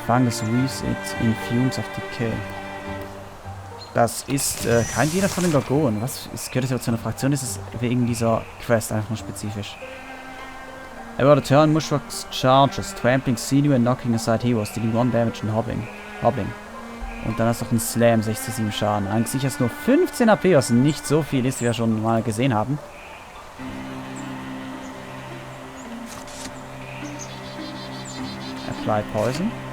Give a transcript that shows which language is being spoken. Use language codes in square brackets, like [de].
[en] Fungus weaves it in fumes of decay. [de] Das ist kein Diener von den Gorgonen. Was? Gehört das aber zu einer Fraktion? Ist es wegen dieser Quest einfach nur spezifisch? [en] About a turn, Mushrocks charges, trampling sinew and knocking aside heroes, dealing 1 damage and hobbling. [de] Und dann hast du noch einen Slam, 6-7 Schaden. Eigentlich hast du nur 15 AP, was nicht so viel ist, wie wir schon mal gesehen haben. [en] Apply Poison.